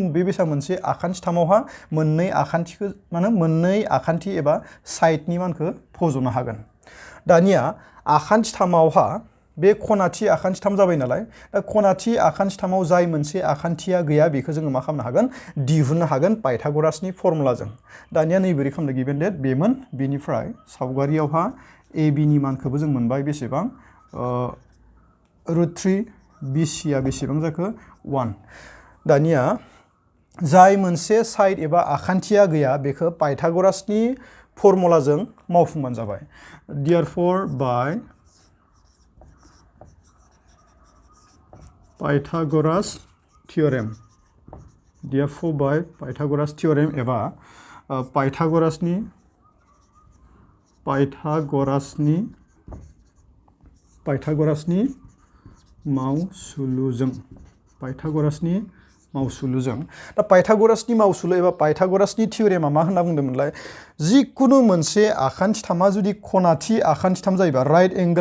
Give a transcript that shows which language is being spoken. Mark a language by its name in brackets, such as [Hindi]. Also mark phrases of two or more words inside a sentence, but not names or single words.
[Bodo] बे बेसा मोनसे आखान्थिथामावहा मोननै आखान्थिखौ माने मोननै आखान्थि एबा साइडनि मानखौ फज'नो हागोन दानिया आखान्थिथामावहा बे खनाथि आखान्थिथाम जाबाय नालाय दा खनाथि आखान्थिथामाव जाय मोनसे आखान्थिया गैया बेखौ जोङो मा खालामनो हागोन दिहुननो हागोन पाइथागरासनि फर्मुलाजों दानिया नैबोरै खालामनो [English] given that [Bodo] बेमोन बेनिफ्राय सावगारियावहा ए बि नि मानखौबो जों मोनबाय बेसेबां √3 BC आ बेसेबां जाखो 1 दानिया जाय मोनसे साइड एबा आखान्थिया गैया बेखौ पाइथागरासनि फर्मुलाजों मावफुंबानो जाबाय [English] therefore by Pythagoras theorem therefore by Pythagoras theorem [Bodo] एबा पाइथागरासनि मावसुलुजों दा पाइथागरासनि मावसुलु एबा पाइथागरासनि थियरेमा मा होनना बुंदोंमोनलाय जिकुनु मोनसे आखान्थिथामा जुदि खनाथि आखान्थिथाम जायोबा [English] right angle